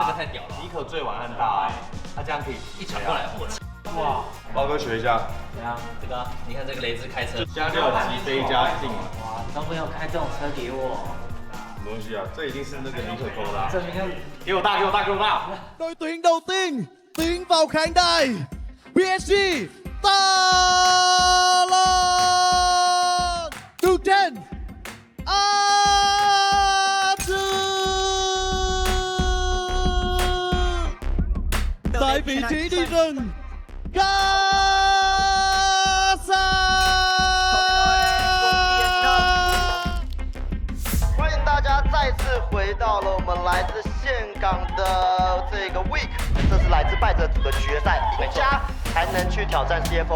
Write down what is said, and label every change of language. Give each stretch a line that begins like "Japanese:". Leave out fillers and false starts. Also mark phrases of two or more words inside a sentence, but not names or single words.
Chinese: 这个太屌了，尼可最晚按大，他这样可以一抢过来，我操！哇，包哥学一下。怎样？这个，你看这个雷兹开车，加料机飞加进。哇，都没有开这种车给我。什么东西啊？这一定是那个尼可偷的。这你看，给我大，给我大，给我大。
Vietnamese: Đội tuyển đầu tiên tiến vào khán đài PSG Talon từ trên tại vị trí đi rừng Casa。
Chinese: 欢迎大家再次回到了我们来自岘港的这个 Week， 这是来自败者组的决赛，赢家才能去挑战 CFO。